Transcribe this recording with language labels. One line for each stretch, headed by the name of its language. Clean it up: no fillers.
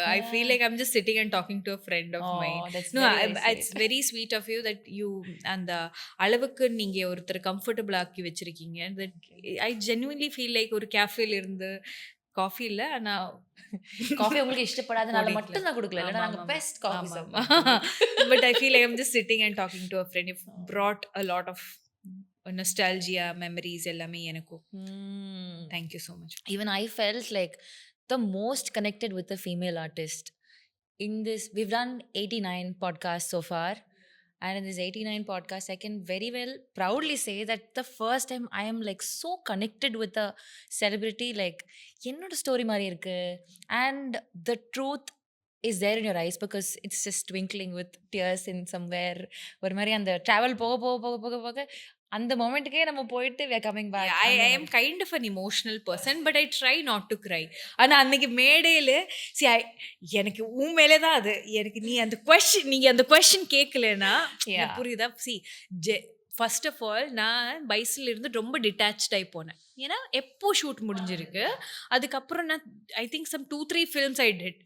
English: I feel like I'm just sitting and talking to a friend of mine. No, it's very sweet of you that you
Tamil: அந்த அளவுக்கு நீங்க ஒருத்தர் comfortable ஆக்கி வச்சிருக்கீங்க.
English: That I genuinely feel like
Tamil: ஒரு கேஃபேல இருந்து coffee இல்ல, ஆனா காஃபி உங்களுக்கு இஷ்டப்படாதனால மட்டும் நான் கொடுக்கல, இல்ல நாங்க பெஸ்ட் காஃபி சாப்பிடுவோம்.
English: But I feel like I'm just sitting and talking to a friend. You've brought a lot of nostalgia, memories
Tamil: எல்லாமே எனக்கு.
English: Thank you so much. Even I felt like the most connected with a female artist in this. We've done 89 podcasts so far, and in this 89 podcasts I can very well proudly say that the first time I am like so connected with a celebrity, like
Tamil: என்னோட story மாதிரி இருக்கு,
English: and the truth is there in your eyes because it's just twinkling with tears in somewhere.
Tamil: ஒரு மாதிரி அந்த travel போக அந்த மொமெண்ட்டுக்கே நம்ம போயிட்டு
English: we are coming back. I am kind of an emotional person, but I try not to cry.
Tamil: ஆனா அன்னைக்கு மேடையில எனக்கு உன் மேலே தான் அது எனக்கு நீங்க அந்த கொஸ்டின் கேட்கலன்னா புரியுதா? ஃபர்ஸ்ட் ஆஃப் ஆல் நான் பைஸ்ல இருந்து ரொம்ப டிட்டாச்ட் ஆகி போனேன். ஏன்னா எப்போ ஷூட் முடிஞ்சிருக்கு, அதுக்கப்புறம் நான்
English: I think some 2-3 films I did.